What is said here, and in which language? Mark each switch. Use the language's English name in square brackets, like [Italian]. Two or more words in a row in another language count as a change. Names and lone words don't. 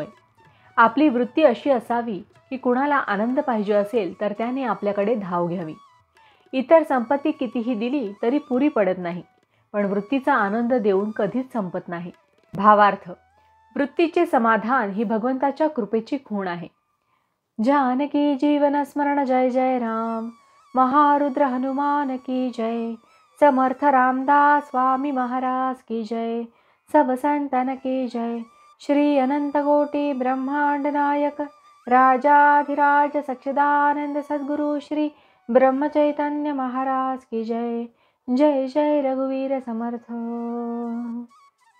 [Marathi] आपली वृत्ती अशी असावी की कुणाला आनंद पाहिजे असेल तर त्याने आपल्याकडे धाव घ्यावी. इतर संपत्ती कितीही दिली तरी पुरी पडत नाही, पण वृत्तीचा आनंद देऊन कधीच संपत नाही. भावार्थ, वृत्तीचे समाधान ही भगवंताच्या कृपेची खूण आहे. जानकी जीवन स्मरण जय जय राम. [Hindi] महारुद्र हनुमान की जय. समर्थ रामदास स्वामी महाराज की जय. सब संतन की जय. श्री अनंत कोटि ब्रह्मांड नायक राजाधिराज सच्चिदानंद सद्गुरु श्री ब्रह्म चैतन्य महाराज की जय. [Marathi] जय जय रघुवीर समर्थ.